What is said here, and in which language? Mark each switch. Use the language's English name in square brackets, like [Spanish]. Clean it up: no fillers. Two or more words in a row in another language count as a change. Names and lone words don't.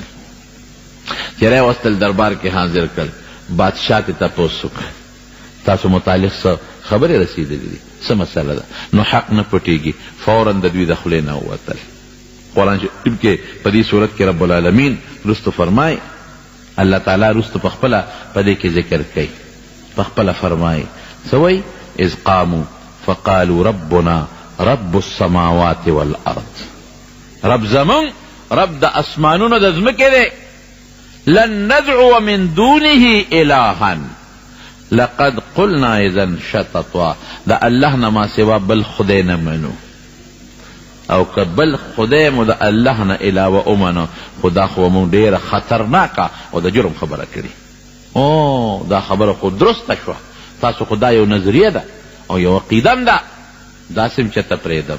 [Pashto] چې راوستل دربار کې حاضر کړل، بادشاہ ته تپوس وکړ تاسو متعلق څه خبرې رسېدلې دي، څه مسله ده؟ نو حق نه پټېږي، فوراً د دوی د خولې نه ووتل. قرآن شریف کې په دې صورت کې رب العالمین رستو فرمای، الله تعالی رستو په خپله په دې کې ذکر کوي، په خپله فرمای څه وایي؟ [Arabic] اذ قاموا فقالوا ربنا رب السماوات والارض، [Pashto] رب زمون رب د اسمانونو د ځمکې دی. [Arabic] لن ندعو من دونه الها لقد قلنا اذا شططا، [Pashto] دا الله نه ما سوا بل خدای نه منو، او که بل خدای مو د الله نه علاوه ومنو خدا خو مو ډیره خطرناکه او د جرم خبره کړي. او دا خبره خو درسته شوه، تاسو خدا یو نظریه ده او یو عقیدم ده، داسې م چته پرېږدم.